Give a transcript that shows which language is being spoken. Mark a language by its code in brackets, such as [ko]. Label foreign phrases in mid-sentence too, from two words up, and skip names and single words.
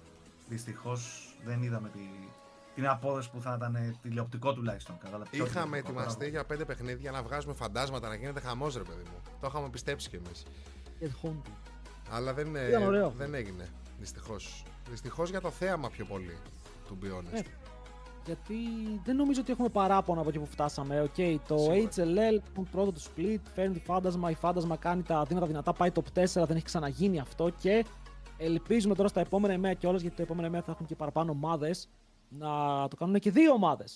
[el] Οπότε δυστυχώς δεν είδαμε την απόδοση που θα ήταν τηλεοπτικό τουλάχιστον. Είχαμε ετοιμαστεί για 5 παιχνίδια να βγάζουμε φαντάσματα, να γίνεται χαμός, ρε παιδί μου. Το είχαμε πιστέψει κι εμείς. Αλλά δεν έγινε, δυστυχώς. Δυστυχώς για το θέαμα πιο πολύ, [en] to be honest. [el] Γιατί δεν νομίζω ότι έχουμε παράπονα από εκεί που φτάσαμε. Το HLL, το πρώτο του split, φέρνει φάντασμα, η φάντασμα κάνει τα δύνατα δυνατά, πάει top 4, δεν έχει ξαναγίνει αυτό και ελπίζουμε τώρα στα επόμενα ημέρα κιόλας, γιατί τα επόμενα ημέρα θα έχουν και παραπάνω ομάδες, να το κάνουν και 2 ομάδες.